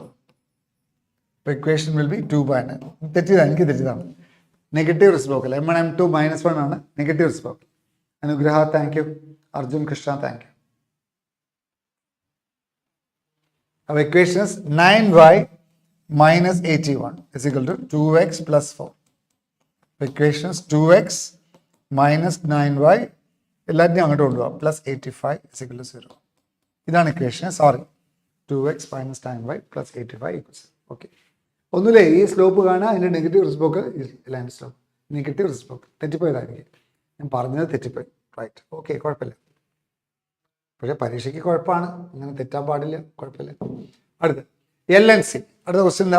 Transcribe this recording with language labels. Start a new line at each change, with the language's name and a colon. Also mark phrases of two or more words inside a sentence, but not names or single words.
English: Equation will be 2/9.
Malayalam: എനിക്ക് തെറ്റിയതാണ്.
English: negative reciprocal. M1 M2 -1 ആണ് negative reciprocal. അനുഗ്രഹ thank you. അർജുൻ കൃഷ്ണ thank you. അപ്പോൾ ഇക്വേഷൻ 9y minus 81 is equal to 2x plus 4. Equation 2x minus 9y
Malayalam: എല്ലാത്തിനും അങ്ങോട്ട് കൊണ്ടുപോകാം
English: പ്ലസ് 85 is equal to 0.
Malayalam: ഇതാണ് ഇക്വേഷൻ.
English: 2x minus 9y plus 85 equals.
Malayalam: ഓക്കെ, ഒന്നുമില്ലേ, ഈ സ്ലോപ്പ് കാണാൻ അതിൻ്റെ
English: negative reciprocal line slope. negative reciprocal
Malayalam: തെറ്റിപ്പോയതായിരിക്കും, ഞാൻ പറഞ്ഞത് തെറ്റിപ്പോയി.
English: Right, okay, കുഴപ്പമില്ല.
Malayalam: പക്ഷേ പരീക്ഷയ്ക്ക് കുഴപ്പമാണ്, അങ്ങനെ തെറ്റാൻ പാടില്ല. കുഴപ്പമില്ല. അടുത്ത്
English: L and C.
Malayalam: അടുത്ത ക്വസ്റ്റ്യൻ എന്താ?